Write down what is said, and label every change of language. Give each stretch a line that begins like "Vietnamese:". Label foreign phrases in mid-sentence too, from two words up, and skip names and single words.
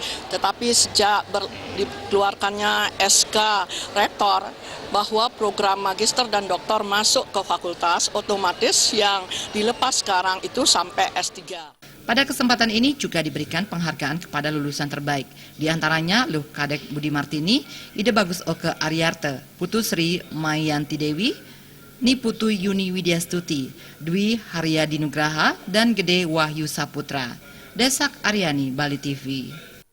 Indonesian: Tetapi sejak dikeluarkannya SK Rektor bahwa program magister dan doktor masuk ke fakultas, otomatis yang dilepas sekarang itu sampai S3. Pada kesempatan ini juga diberikan penghargaan kepada lulusan terbaik. Di antaranya Luh Kadek Budi Martini, Ide Bagus Oke Aryarte, Putu Sri Mayanti Dewi, Niputu Yuni Widyastuti, Dwi Haryadi Nugraha, dan Gede Wahyu Saputra. Desak Aryani, Bali TV.